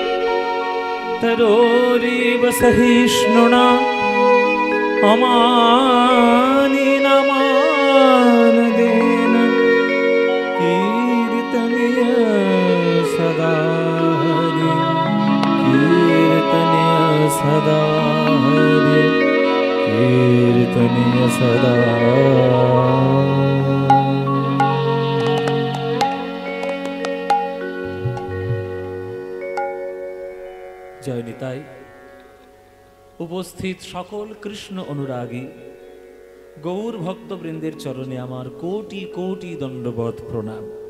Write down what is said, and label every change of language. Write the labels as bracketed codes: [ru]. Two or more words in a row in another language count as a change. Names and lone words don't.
[sa] तरोरिव सहिष्णुना अमानिनमानदेन कीर्तनीय सदा हरि, कीर्तनीय सदा हरि, कीर्तनीय सदा। [bn] জয় নিতাই। উপস্থিত সকল কৃষ্ণ অনুরাগী গৌর ভক্তবৃন্দের চরণে আমার কোটি কোটি দণ্ডবৎ প্রণাম।